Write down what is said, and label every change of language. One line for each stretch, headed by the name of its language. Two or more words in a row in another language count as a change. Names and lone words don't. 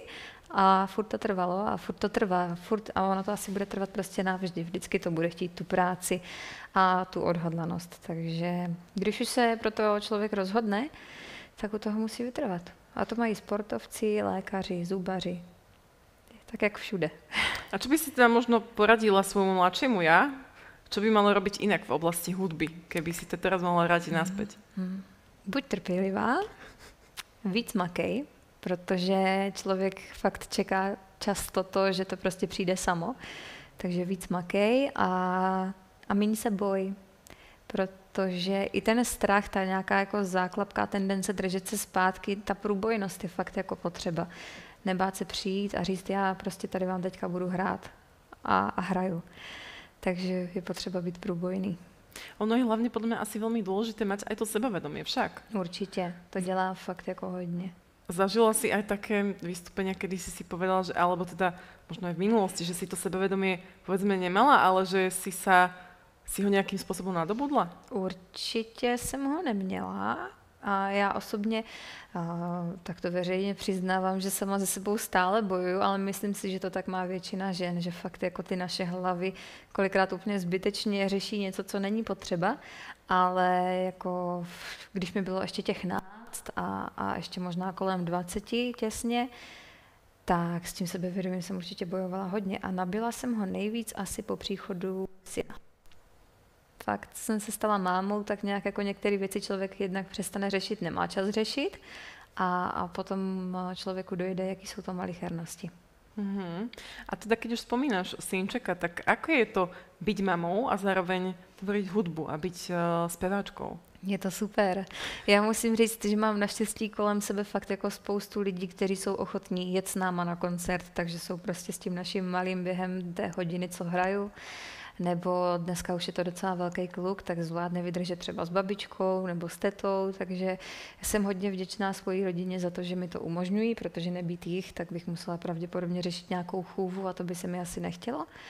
Czech: A furt to trvalo a furt to trvá, a ono to asi bude trvat prostě navždy. Vždycky to bude chtít tu práci a tu odhodlanost. Takže když už se pro to člověk rozhodne, tak u toho musí vytrvat. A to mají sportovci, lékaři, zubaři. Tak jak všude.
Slovak: A čo by si teda možno poradila svojmu mladšiemu ja? Čo by malo robiť inak v oblasti hudby, keby si to teraz mohla vrátiť naspäť?
Czech: Buď trpělivá, víc makej, protože člověk fakt čeká často to, že to prostě přijde samo. Takže víc makej a míň se boj. Protože i ten strach, ta nějaká jako záklapká tendence držet se zpátky, ta průbojnost je fakt jako potřeba. Nebát se přijít a říct, já prostě tady vám teďka budu hrát a hraju. Takže je potřeba být průbojný.
Slovak: Ono je
Czech: hlavně podle mě
Slovak: asi velmi důležité mať aj to sebavedomie však.
Czech: Určitě, to dělá fakt jako hodně.
Slovak: Zažila si aj také vystúpenia, kedy si povedala, že, alebo teda možno aj v minulosti, že si to sebavedomie povedzme nemala, ale že si ho
Czech: nějakým způsobem
Slovak: nadobudla?
Czech: Určitě jsem ho neměla a já osobně tak to veřejně přiznávám, že sama se sebou stále bojuju, ale myslím si, že to tak má většina žen, že fakt jako ty naše hlavy kolikrát úplně zbytečně řeší něco, co není potřeba, ale jako když mi bylo ještě těch a ještě možná kolem 20 těsně, tak s tím sebevědomím jsem určitě bojovala hodně a nabila jsem ho nejvíc asi po příchodu syna. Fakt jsem se stala mámou, tak nějak jako některé věci člověk jednak přestane řešit, nemá čas řešit a potom člověku dojde, jaký jsou to malichernosti.
Slovak: A teda keď už spomínaš synčeka, tak ako je to byť mamou a zároveň tvoriť hudbu a byť zpěváčkou?
Czech: Je to super. Já musím říct, že mám naštěstí kolem sebe fakt jako spoustu lidí, kteří jsou ochotní jet s náma na koncert, takže jsou prostě s tím naším malým během té hodiny, co hraju, nebo dneska už je to docela velký kluk, tak zvládne vydržet třeba s babičkou nebo s tetou, takže jsem hodně vděčná svojí rodině za to, že mi to umožňují, protože nebýt jich, tak bych musela pravděpodobně řešit nějakou chůvu a to by se mi asi nechtělo.